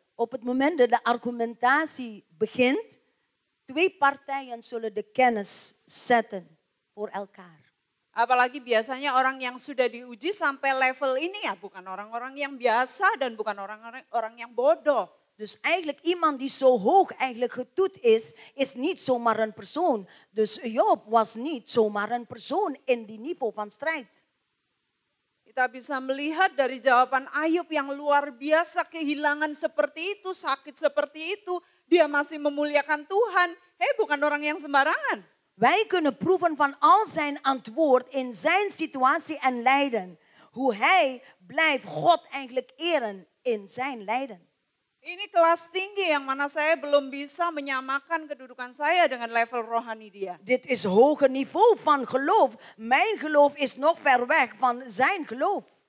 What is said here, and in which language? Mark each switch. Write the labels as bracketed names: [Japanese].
[Dutch] Op het moment dat de argumentatie begint, twee partijen zullen de kennis zetten voor elkaar. [Indonesian] Apalagi biasanya orang yang sudah diuji sampai level ini ya bukan orang-orang yang biasa dan bukan orang-orang yang bodoh. [Dutch] Dus eigenlijk iemand die zo hoog eigenlijk getoet is niet zomaar een persoon. Dus Job was niet zomaar een persoon in die niveau van strijd. [Indonesian] Kita bisa melihat dari jawaban Ayub yang luar biasa, kehilangan seperti itu, sakit seperti itu, dia masih memuliakan Tuhan. Bukan orang yang sembarangan. [Dutch] Wij kunnen proeven van al zijn antwoord in zijn situatie en lijden. Hoe hij blijft God eigenlijk eren in zijn lijden. [Indonesian] Ini kelas tinggi yang mana saya belum bisa menyamakan kedudukan saya dengan level rohani dia. [Dutch] Dit is hoger niveau van geloof. Mijn geloof is nog ver weg van zijn geloof.